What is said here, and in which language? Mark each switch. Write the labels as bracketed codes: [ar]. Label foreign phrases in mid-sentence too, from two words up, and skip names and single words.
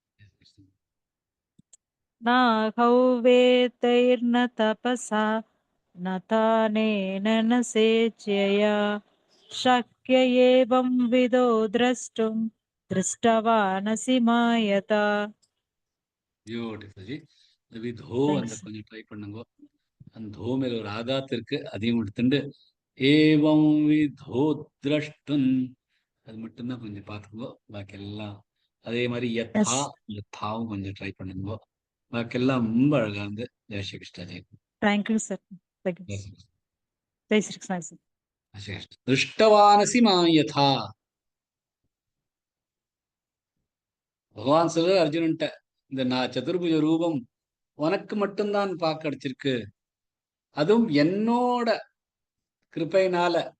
[sa] नाहौ वेदैर्न तपसा नतानेन न सेच्यया शक्य एवं विदो द्रष्टुं दृष्टवानसि मायता. [ta] பியூட்டிஃபுல் ஜி. இந்த விதோ அந்த [en] Thanks. [ta] கொஞ்சம் ட்ரை பண்ணுங்க. அந்த தோ மேல ஒரு ஆகாத்து இருக்கு, அதையும் எடுத்துட்டு [sa] एवं विदो द्रष्टुम् [ta] அது மட்டும்தான் கொஞ்சம் பார்த்துக்கோ. பாக்கி எல்லாம் அதே மாதிரி யதா [en] Yes. [ta] யதாவும் கொஞ்சம் ட்ரை பண்ணுங்க. பாக்கி எல்லாம் ரொம்ப அழகா இருந்து. [hi] जय श्री कृष्णा जय. [en] Thank you, sir. Thank you. [hi] जय श्री कृष्णा. जय श्री कृष्णा, [en] sir. [hi] जय श्री कृष्णा. [sa] दृष्टवानसि मां यथा. [ta] பகவான் சொல்ற அர்ஜுனன்ட்ட, இந்த நான் சதுர்புஜ ரூபம் உனக்கு மட்டும்தான் பார்க்க கிடைச்சிருக்கு, அதுவும் என்னோட கிருபையினால.